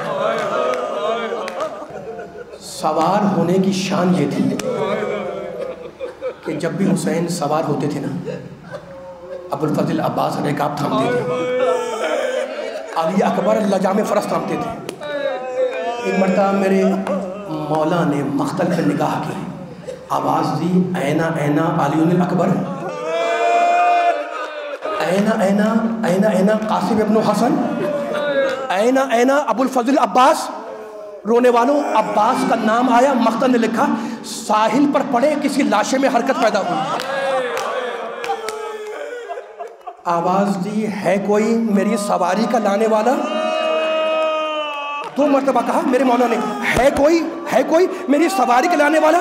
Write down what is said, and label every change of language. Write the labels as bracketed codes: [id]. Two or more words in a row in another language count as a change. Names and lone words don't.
[ur] سوار ہونے کی شان یہ تھی کہ جب بھی حسین سوار ہوتے تھے نا، ابوالفضل عباس رکاب تھامتے تھے، علی اکبر لجام فرس تھامتے تھے. ایک مرتبہ میرے مولا نے مختل پہ نگاہ کی، آواز دی [ar] اینا اینا علی الاکبر، اینا اینا اینا اینا [ur] قاسم ابن حسن، [ar] اینا اینا [ur] ابوالفضل عباس. رونے والوں عباس کا نام آیا، مختل نے لکھا ساحل پر پڑے کسی لاشے میں حرکت پیدا ہوئی. آواز دی ہے کوئی میری سواری کا لانے والا؟ 2 مرتبہ کہا میرے مولا نے ہے کوئی میری سواری کا لانے والا.